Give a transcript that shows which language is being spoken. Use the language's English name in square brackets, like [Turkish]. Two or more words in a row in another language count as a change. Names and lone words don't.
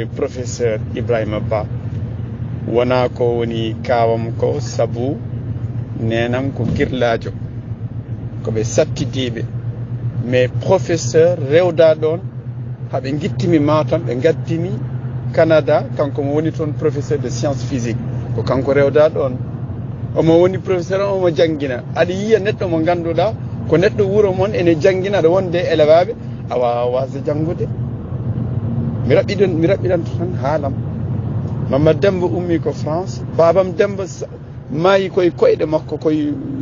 [Fula] professeur Ibrahima Ba wona ko woni kawam ko sabu nenam ko girlajo koɓe sattidiɓe [French] mais professeur [Fula] rewda ɗon haɓe guittimi Matam ɓe gaddimi Canada kanko mo woni toon [French] professeur de science physique [Fula] ko kanko rewda ɗon omo woni professeur o omo jangguina aɗa yiya neɗɗo mo ganduɗa ko neɗɗo wuuro moon ene jangguina aɗa wonde élevaɓe a wawa wasde janggude mi raɓɓiɗan tan haalam Mamadou Demba ummi ko France babam Demba maayi koye koyɗe makko koye